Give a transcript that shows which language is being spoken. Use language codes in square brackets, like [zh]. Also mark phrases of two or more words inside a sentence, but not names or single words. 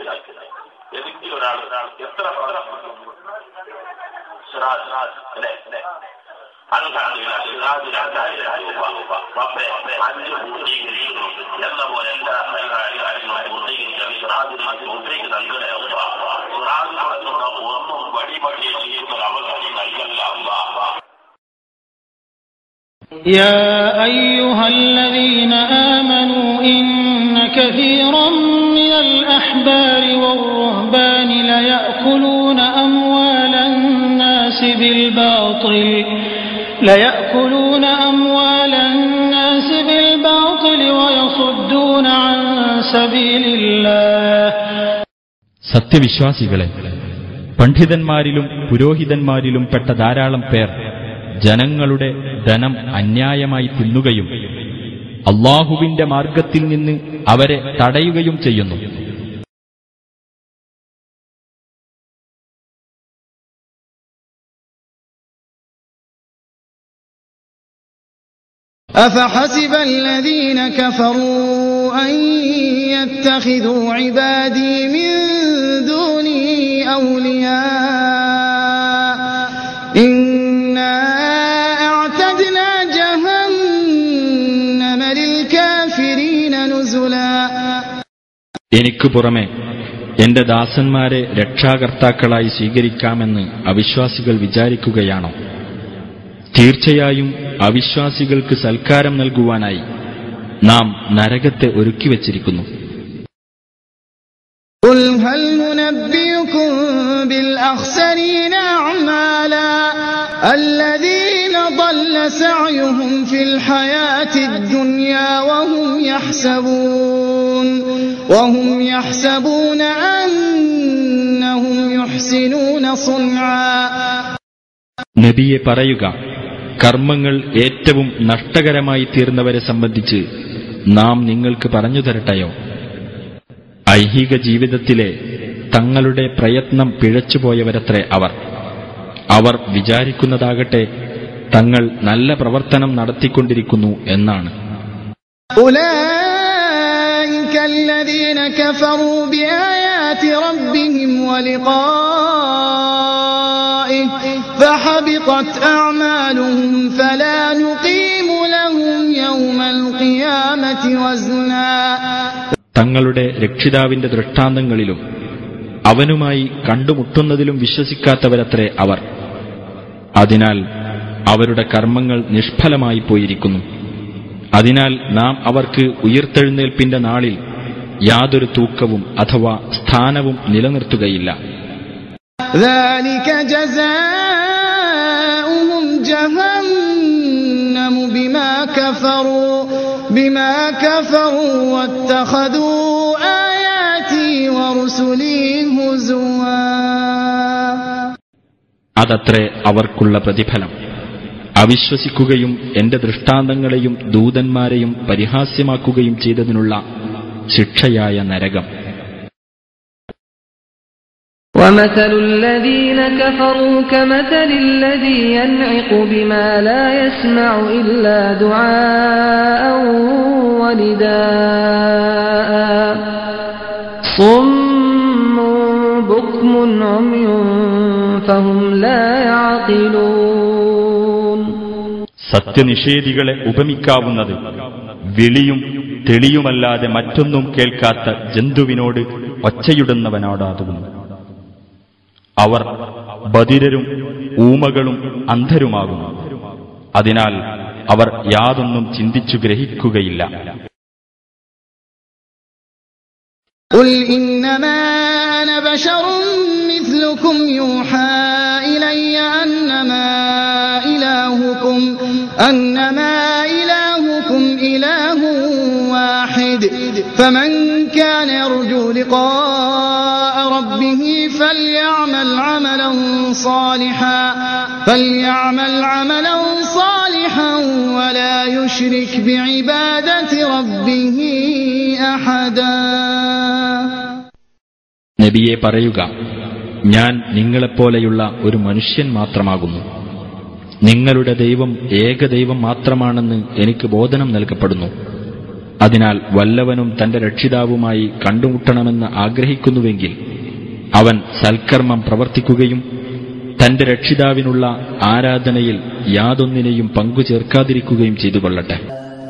[ml] ഏതെങ്കിലും ഒരാൾ എത്ര സിറാജ് അല്ലേ അൽഹംദുലില്ലാഹ് സിറാജ് 2,000 രൂപ 5 പൂർത്തീകരിക്കുന്നു എന്ന പോലെ എല്ലാ കാര്യങ്ങളും പൂർത്തീകരിക്കാൻ സിറാജിന് നൽകണേ അല്ലാഹ്. സിറാജ് നടത്തുന്ന ഒന്നും വഴിപടിയെ ചെയ്യുന്ന ഒരു അവസരം നൽകല്ല അല്ലാഹ്. [ar] يا أيها الذين آمنوا إن كثيرا من الأحبار والرهبان ليأكلون أموال الناس بالباطل ويصدون عن سبيل الله. [ml] സത്യവിശ്വാസികളെ, പണ്ഡിതന്മാരിലും പുരോഹിതന്മാരിലും പെട്ട ധാരാളം പേർ ജനങ്ങളുടെ ധനം അന്യായമായി തിന്നുകയും അല്ലാഹുവിന്റെ മാർഗത്തിൽ നിന്ന് അവരെ തടയുകയും ചെയ്യുന്നു. [ar] أفحسب الذين كفروا أن يتخذوا عبادي من دوني أولياء إنا أعتدنا جهنم للكافرين نزلا. [ml] എനിക്ക് പുറമെ എന്റെ ദാസന്മാരെ രക്ഷാകർത്താക്കളായി സ്വീകരിക്കാമെന്ന് അവിശ്വാസികൾ വിചാരിക്കുകയാണോ? തീർച്ചയായും അവിശ്വാസികൾക്ക് സൽക്കാരം നൽകുവാനായി നാം നരകത്തെ ഒരുക്കിവച്ചിരിക്കുന്നു. [ar] قل هل ننبئكم بالأخسرين أعمالا الذين ضل سعيهم في الحياة الدنيا وهم يحسبون أنهم يحسنون صنعا. [ml] നബിയെ പറയുക, കർമ്മങ്ങൾ ഏറ്റവും നഷ്ടകരമായി തീർന്നവരെ സംബന്ധിച്ച് നാം നിങ്ങൾക്ക് പറഞ്ഞു തരട്ടെയോ? ഐഹിക ജീവിതത്തിലെ തങ്ങളുടെ പ്രയത്നം പിഴച്ചുപോയവരത്രേ അവർ വിചാരിക്കുന്നതാകട്ടെ തങ്ങൾ നല്ല പ്രവർത്തനം നടത്തിക്കൊണ്ടിരിക്കുന്നു എന്നാണ്. [ar] أولئك الذين كفروا بآيات ربهم ولقائه فحبطت أعمالهم فلا نقيم لهم يوم القيامة وزنا. [ml] തങ്ങളുടെ രക്ഷിതാവിന്റെ ദൃഷ്ടാന്തങ്ങളിലും അവനുമായി കണ്ടുമുട്ടുന്നതിലും വിശ്വസിക്കാത്തവരത്രേ അവർ. അതിനാൽ അവരുടെ കർമ്മങ്ങൾ നിഷ്ഫലമായി പോയിരിക്കുന്നു. അതിനാൽ നാം അവർക്ക് ഉയിർത്തെഴുന്നേൽപ്പിന്റെ നാളിൽ യാതൊരു തൂക്കവും അഥവാ സ്ഥാനവും നിലനിർത്തുകയില്ല. [ar] ذلك جزاؤهم جهنم بما كفروا واتخذوا آياتي ورسلي هزوا. [ml] അതത്രേ അവർക്കുള്ള പ്രതിഫലം. അവിശ്വസിക്കുകയും എന്റെ ദൃഷ്ടാന്തങ്ങളെയും ദൂതന്മാരെയും പരിഹാസ്യമാക്കുകയും ചെയ്തതിനുള്ള ശിക്ഷയായ നരകം. [ar] وَمَثَلُ الَّذِينَ كَفَرُوا كَمَثَلِ الَّذِي يَنْعِقُ بِمَا لَا يَسْمَعُ إِلَّا دُعَاءً وَنِدَاءً صُمٌّ بُكْمٌ عُمْيٌ فَهُمْ لَا يَعْقِلُونَ. [ml] സത്യനിഷേധികളെ ഉപമിക്കാവുന്നത് വിളിയും തെളിയുമല്ലാതെ മറ്റൊന്നും കേൾക്കാത്ത ജന്തുവിനോട് ഒച്ചയിടുന്നവനോടാകുന്നു. അവർ ബധിരരും ഊമകളും അന്ധരുമാകുന്നു. അതിനാൽ അവർ യാതൊന്നും ചിന്തിച്ചു ഗ്രഹിക്കുകയില്ല. [ar] قل إنما أنا بشر مثلكم يوحى إلي أنما إلهكم إله واحد فمن كان يرجو لقاء ربه فليعمل عملا صالحا ولا يشرك بعبادة ربه أحدا. [ml] നബിയെ പറയുക, ഞാൻ നിങ്ങളെപ്പോലെയുള്ള ഒരു മനുഷ്യൻ മാത്രമാകുന്നു. നിങ്ങളുടെ ദൈവം ഏകദൈവം മാത്രമാണെന്ന് എനിക്ക് ബോധനം നൽകപ്പെടുന്നു. അതിനാൽ വല്ലവനും തന്റെ രക്ഷിതാവുമായി കണ്ടുമുട്ടണമെന്ന് ആഗ്രഹിക്കുന്നുവെങ്കിൽ അവൻ സൽക്കർമ്മം പ്രവർത്തിക്കുകയും തന്റെ രക്ഷിതാവിനുള്ള ആരാധനയിൽ യാതൊന്നിനെയും പങ്കുചേർക്കാതിരിക്കുകയും ചെയ്തുകൊള്ളട്ടെ.